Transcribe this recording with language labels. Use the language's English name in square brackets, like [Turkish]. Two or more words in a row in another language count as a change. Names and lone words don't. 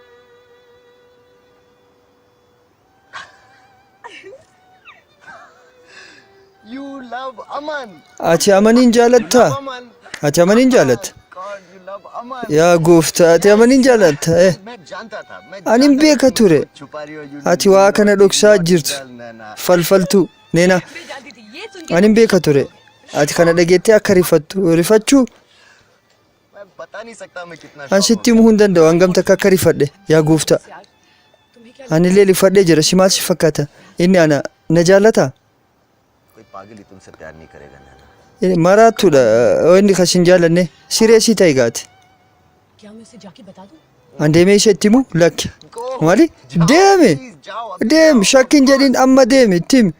[English] You love Aman [Oromo] ati amaniin jaalattaa ati amaniin jaalatta [English] God you love Aman [Oromo] yaa gooftaa ati amaniin jaalatta [Hindi] मैं जानता था मैं [Oromo] ani hin beeka ture [Hindi] छुपा रही हो यू [Oromo] ati waa kana dhoksaa jirtu [Hindi] नैना [Oromo] falfaltuu neena [Hindi] मैं जानती थी ये सुन [Oromo] ani hin beeka ture ati kana dhageettee akka rifachuu [Hindi] मैं बता नहीं सकता मैं कितना [Oromo] an sitti himuu hin danda'u hangam takka akka rifadhe yaa gooftaa [Hindi] तुम्हें क्या [Oromo] anillee rifadhee jira si maal si fakkaata inni ana na jaalataa [Hindi] कोई पागल ही तुमसे प्यार नहीं करेगा नैना [Oromo] maraattuudha inni kas hin jaalanne sireesii ta'e gaati [Hindi] क्या मैं उसे जाके बता दूं [Oromo] an deemee isa itti himu lakki maali deeme deemi shakkiin jedhin amma deemi itti himi